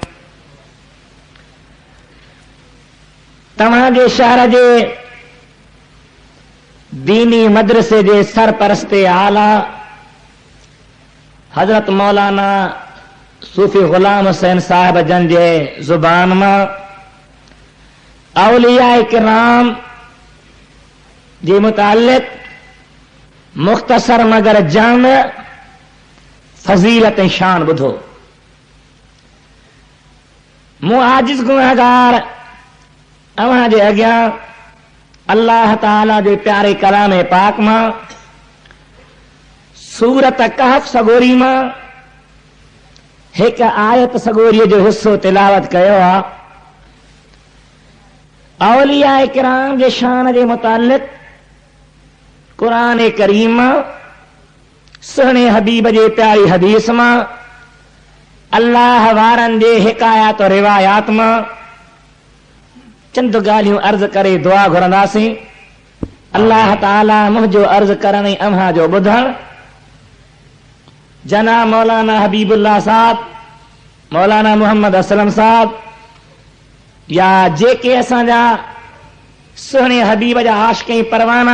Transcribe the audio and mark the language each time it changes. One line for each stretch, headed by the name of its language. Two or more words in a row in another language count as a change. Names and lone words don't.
Sindhi: तव्हांजे शहर जे दीनी मदरसे जे सरपरस्ते आला हजरत मौलाना सूफी गुलाम हुसैन साहिब जन जे ज़ुबान मां औलिया किराम जे मुतालिक मुख्तसर मगर जाम फजीलत शान ॿुधो। मूं आजिज़ गुनहगार अव्हां जे अॻियां अल्लाह ताला जे प्यारे कलाम पाक मां सूरत कहफ सगोरी मां हिकु आयत सगोरीअ जो हिस्सो तिलावत कयो आहे। औलिया किराम जे शान जे मुतालिक कुरान करीम सुहिणे हबीब जे प्यारी हदीस मां अल्लाह वारनि जे हिकायात और रिवायात मां चंद ॻाल्हियूं अर्ज़ करे दुआ घुरंदासीं। अल्लाह ताला मुंहिंजो अर्ज़ करण ऐं अव्हां जो ॿुधण जनाब मौलाना हबीबुल्लाह साहब, मौलाना मोहम्मद असलम साहब या जेके असांजा सुहिणे हबीब जा आशिक़ परवाना